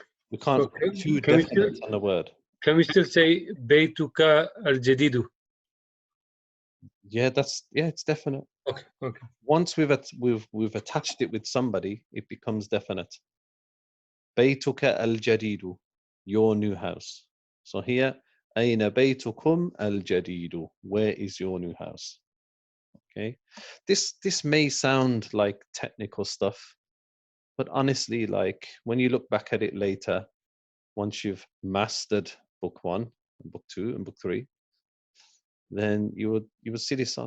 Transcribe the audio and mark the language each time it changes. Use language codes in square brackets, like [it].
[en] We can't put two definites on the word. Can we still say Baytuka al Jadidu? Yeah, it's definite. Okay. Okay. Once we've attached it with somebody, it becomes definite. [ar] بيتك الجديد, [en] your new house. So here, [ar] أين بيتكم الجديد? [en] Where is your new house? Okay, this may sound like technical stuff, but honestly, like when you look back at it later, once you've mastered book 1, and book 2, and book 3, then you would see this.